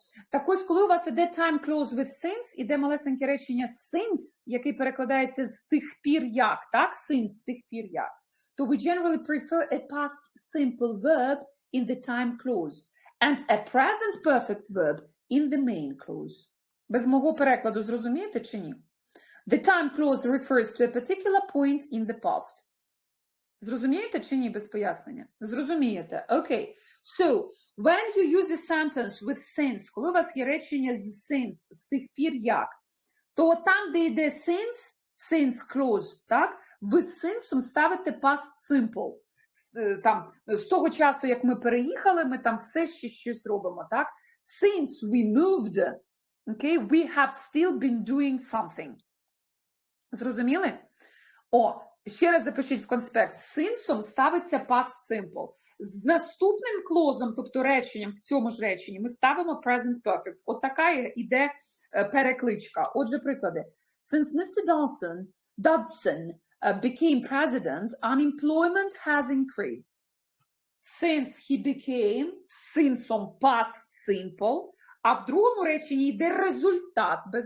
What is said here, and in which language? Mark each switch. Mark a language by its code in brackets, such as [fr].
[uk] Так ось, коли у вас іде time clause with since, іде малесеньке речення since, який перекладається з тих пір як, так? Since, з тих пір як. То [en] we generally prefer a past simple verb in the time clause and a present perfect verb in the main clause. [uk] Без мого перекладу зрозумієте чи ні? [en] The time clause refers to a particular point in the past. [uk] Зрозумієте чи ні без пояснення? Зрозумієте. Окей. [en] So, when you use a sentence with since, [uk] коли у вас є речення з since, з тих пір як, то там, де йде since clause, так, ви з since ставите past simple. Там, з того часу, як ми переїхали, ми там все ще щось робимо, так? [en] Since we moved, okay, we have still been doing something. [uk] Зрозуміли? Ще раз запишіть в конспект. З синсом ставиться past simple. З наступним клозом, тобто реченням, в цьому ж реченні, ми ставимо present perfect. Така іде перекличка. Отже, приклади. [en] Since [uk] Mr. [en] Dodson became president, unemployment has increased. Since he became, [uk] синсом past simple, а в другому реченні йде результат.